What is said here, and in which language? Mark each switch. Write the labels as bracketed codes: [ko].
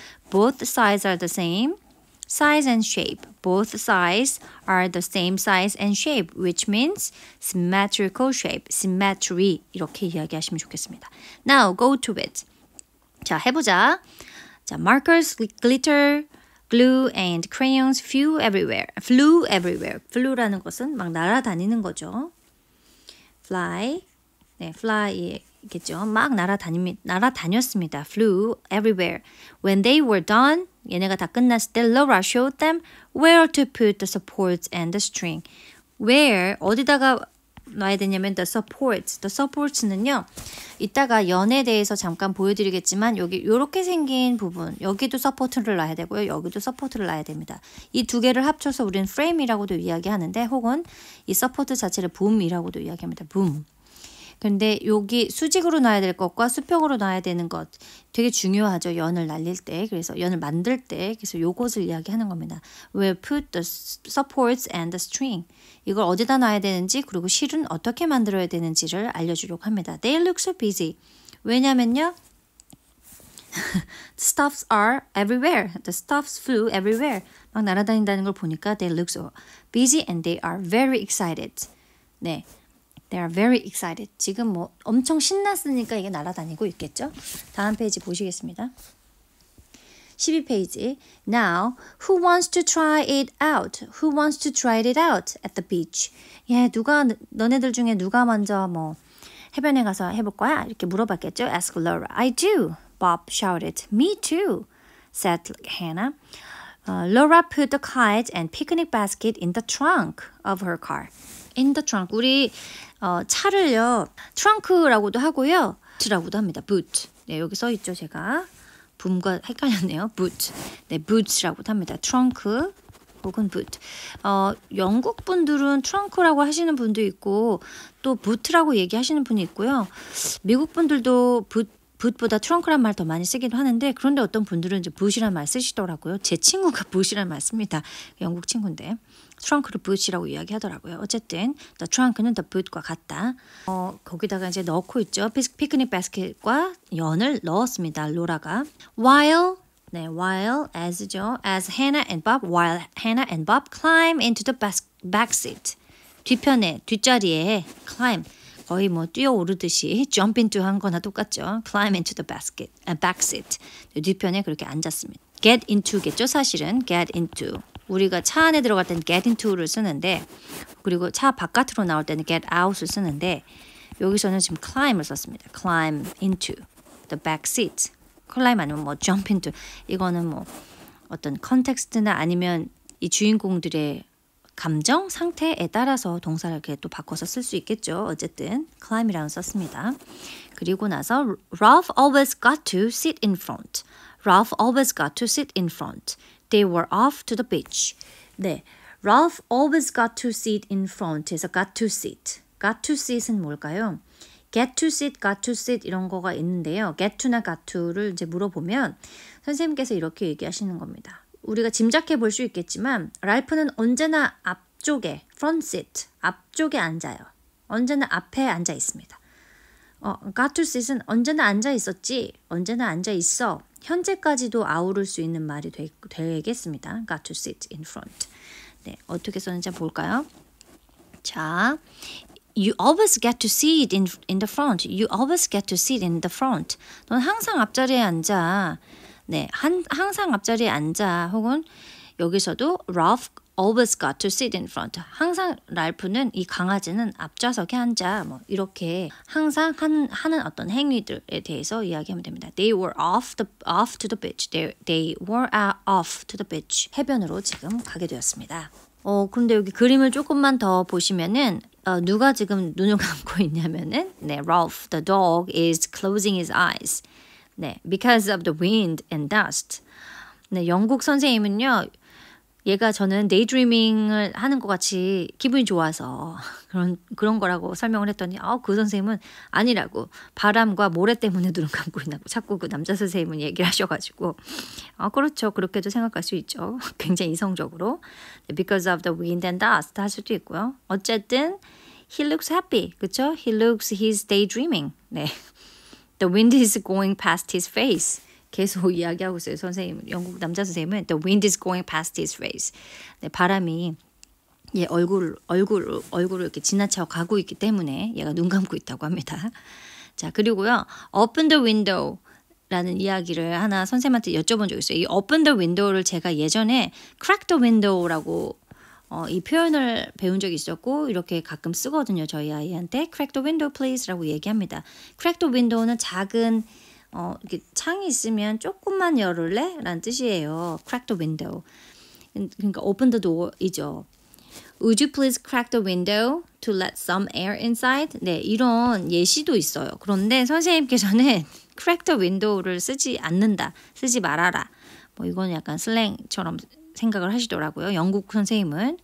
[en] Both sides are the same size and shape. Both sides are the same size and shape, which means symmetrical shape, symmetry [ko] 이렇게 이야기하시면 좋겠습니다. [en] Now go to it. [ko] 자, 해보자. [en] 자, markers, glitter, glue and crayons flew everywhere. [ko] Flew라는 것은 막 날아다니는 거죠. Fly. 네, fly겠죠. 막 날아다녔습니다. [en] Flew everywhere. When they were done, [ko] 얘네가 다 끝났을 때 [en] Laura showed them where to put the supports and the string. [ko] Where, 어디다가 놔야 되냐면 the supports는요. 이따가 연에 대해서 잠깐 보여드리겠지만 여기 이렇게 생긴 부분, 여기도 서포트를 놔야 되고요. 여기도 서포트를 놔야 됩니다. 이 두 개를 합쳐서 우리는 frame이라고도 이야기하는데 혹은 이 서포트 자체를 boom이라고도 이야기합니다. [en] boom. [ko] 근데 여기 수직으로 놔야 될 것과 수평으로 놔야 되는 것 되게 중요하죠. 연을 날릴 때. 그래서 연을 만들 때. 그래서 요것을 이야기하는 겁니다. [en] Where put the supports and the string. [ko] 이걸 어디다 놔야 되는지 그리고 실은 어떻게 만들어야 되는지를 알려주려고 합니다. [en] They look so busy. [ko] 왜냐면요. [en] The stuffs are everywhere. The stuffs flew everywhere. [ko] 막 날아다닌다는 걸 보니까 [en] they look so busy and they are very excited. 네. They are very excited. [ko] 지금 뭐 엄청 신났으니까 이게 날아다니고 있겠죠? 다음 페이지 보시겠습니다. 12페이지. [en] Now, who wants to try it out? Who wants to try it out at the beach? [ko] 예, 너네들 중에 누가 먼저 뭐 해변에 가서 해볼 거야? 이렇게 물어봤겠죠? [en] Ask Laura. I do, Bob shouted. Me too, said Hannah. Laura put the kite and picnic basket in the trunk of her car. In the trunk. [ko] 우리 차를요, 트렁크라고도 하고요, boot라고도 합니다. boot. 네, 여기 써 있죠, 제가. 붐과 헷갈렸네요. boot. 네, boots라고도 합니다. 트렁크 혹은 boot. 영국 분들은 트렁크라고 하시는 분도 있고 또 boot라고 얘기하시는 분이 있고요. 미국 분들도 boot보다 트렁크란 말 더 많이 쓰기도 하는데, 그런데 어떤 분들은 이제 boot이란 말 쓰시더라고요. 제 친구가 boot이란 말 씁니다. 영국 친구인데 트렁크를 boot이라고 이야기하더라고요. 어쨌든 the trunk는 the boot과 같다. 거기다가 이제 넣고 있죠. 피크닉 바스켓과 연을 넣었습니다. 로라가. While as죠. [en] As Hannah and Bob climb into the back seat. [ko] 뒷자리에 climb. 거의 뭐 뛰어오르듯이 jump into 한 거나 똑같죠. [en] Climb into the back seat. [ko] 뒤편에 그렇게 앉았습니다. Get into겠죠, 사실은. [en] Get into. [ko] 우리가 차 안에 들어갈 때는 get into를 쓰는데, 그리고 차 바깥으로 나올 때는 get out을 쓰는데, 여기서는 지금 climb을 썼습니다. [en] Climb into the back seat. climb 아니면 뭐 jump into. [ko] 이거는 뭐 어떤 컨텍스트나 아니면 이 주인공들의 감정, 상태에 따라서 동사를 이렇게 또 바꿔서 쓸 수 있겠죠. 어쨌든 climb이라고 썼습니다. 그리고 나서 [en] Ralph always got to sit in front. Ralph always got to sit in front. They were off to the beach. 네, Ralph always got to sit in front에서 got to sit. [ko] got to sit은 뭘까요? get to sit, got to sit 이런 거가 있는데요. get to나 got to를 이제 물어보면 선생님께서 이렇게 얘기하시는 겁니다. 우리가 짐작해 볼 수 있겠지만 랄프는 언제나 앞쪽에 front seat, 앞쪽에 앉아요. 언제나 앞에 앉아 있습니다. got to sit은 언제나 앉아 있었지, 언제나 앉아 있어. 현재까지도 아우를 수 있는 말이 되겠습니다. [en] got to sit in front. [ko] 네, 어떻게 썼는지 볼까요? [en] 자, You always get to sit in the front. You always get to sit in the front. [ko] 넌 항상 앞자리에 앉아. 네, 항상 앞자리에 앉아. 혹은 여기서도 [en] Ralph always got to sit in front. [ko] 항상 랄프는, 이 강아지는 앞좌석에 앉아. 뭐 이렇게 항상 하는 어떤 행위들에 대해서 이야기하면 됩니다. [en] They were off to the beach. They were off to the beach. [ko] 해변으로 지금 가게 되었습니다. 그런데 여기 그림을 조금만 더 보시면은 누가 지금 눈을 감고 있냐면은, 네, [en] Ralph the dog is closing his eyes. 네, because of the wind and dust. [ko] 네, 영국 선생님은요, 얘가 저는 daydreaming을 하는 것 같이 기분이 좋아서 그런 거라고 설명을 했더니 그 선생님은 아니라고, 바람과 모래 때문에 눈을 감고 있나고 자꾸 그 남자 선생님은 얘기를 하셔가지고 그렇죠, 그렇게도 생각할 수 있죠. 굉장히 이성적으로. [en] Because of the wind and dust [ko] 할 수도 있고요. [en] 어쨌든 he looks happy, 그렇죠? he's daydreaming. 네, the wind is going past his face. [ko] 계속 이야기하고 있어요. 선생님, 영국 남자 선생님은 [en] the wind is going past his face. [ko] 네, 바람이 얘 얼굴을 이렇게 지나쳐 가고 있기 때문에 얘가 눈 감고 있다고 합니다. 자, 그리고요, open the window 라는 이야기를 하나 선생님한테 여쭤본 적이 있어요. 이 open the window를 제가 예전에 crack the window라고 이 표현을 배운 적이 있었고, 이렇게 가끔 쓰거든요. 저희 아이한테 [en] crack the window please [ko] 라고 얘기합니다. crack the window는 작은 이렇게 창이 있으면 조금만 열을래? 라는 뜻이에요. crack the window. [en] 그러니까 open the door이죠. Would you please crack the window to let some air inside? [ko] 네, 이런 예시도 있어요. 그런데 선생님께서는 crack the window를 쓰지 않는다. 쓰지 말아라. 뭐 이건 약간 슬랭처럼 생각을 하시더라고요. 영국 선생님은.